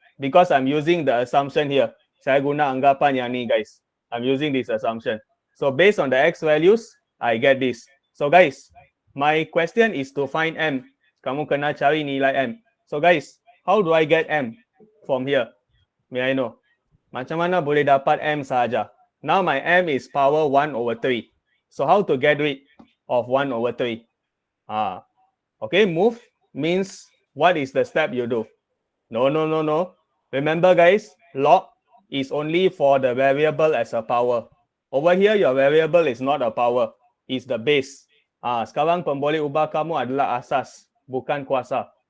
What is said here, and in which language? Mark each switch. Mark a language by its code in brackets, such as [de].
[en] Because I'm using the assumption here. [ms] Saya guna anggapan yang ni, [en] guys. I'm using this assumption. So based on the x values, I get this. So guys, my question is to find m. [ms] Kamu kena cari nilai m. [en] So guys, how do I get m from here? May I know? [ms] Macam mana boleh dapat m sahaja? [en] Now my m is power 1 over 3. So how to get rid of 1 over 3? Okay, move means what is the step you do? No. Remember guys, log is only for the variable as a power. Over here, your variable is not a power, it's the base. [ms] Sekarang pemboleh ubah kamu adalah asas, bukan kuasa.